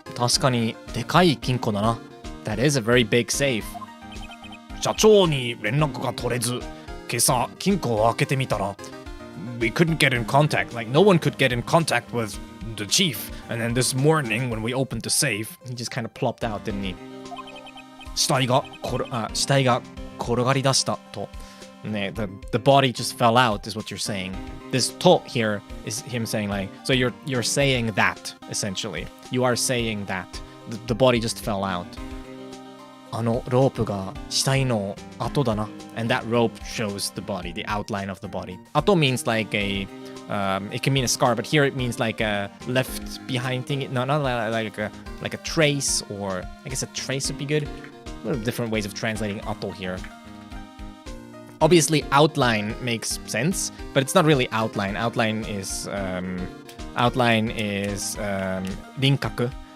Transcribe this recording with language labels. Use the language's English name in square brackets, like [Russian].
[Japanese] 確かにでかい金庫だな. [English] That is a very big safe. [Japanese] 社長に連絡が取れず、今朝金庫を開けてみたら [English] we couldn't get in contact. Like no one could get in contact with the chief. And then this morning when we opened the safe, he just kind of plopped out, didn't he? [Japanese] 死体が転がり出したと. [English] The body just fell out is what you're saying. This to here is him saying like, so you're saying that essentially. You are saying that the body just fell out. [Japanese] あのロープが死体の跡だな. [English] And that rope shows the body, the outline of the body. 跡 means like it can mean a scar, but here it means like a left behind thing. No, not like a trace, or I guess a trace would be good. A lot of different ways of translating ato here. Obviously, outline makes sense, but it's not really outline. Outline is rinkaku,